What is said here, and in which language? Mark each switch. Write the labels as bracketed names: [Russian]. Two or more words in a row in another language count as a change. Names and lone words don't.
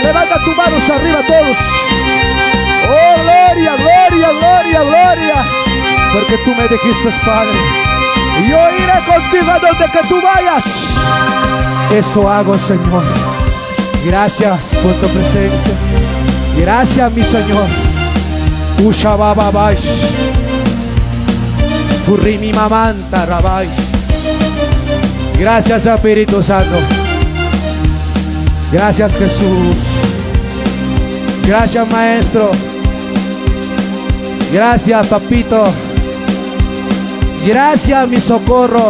[Spanish] Levanta tus manos arriba todos. Oh, gloria, gloria, gloria, gloria. Porque tú me dijiste, Padre, y yo iré contigo a donde que tú vayas. Eso hago, Señor. Gracias por tu presencia. Gracias, mi Señor. Ushabababai. Kurimi mamanta rabai. Gracias, Espíritu Santo. Gracias, Jesús. Gracias, Maestro. Gracias, Papito. Gracias, mi socorro.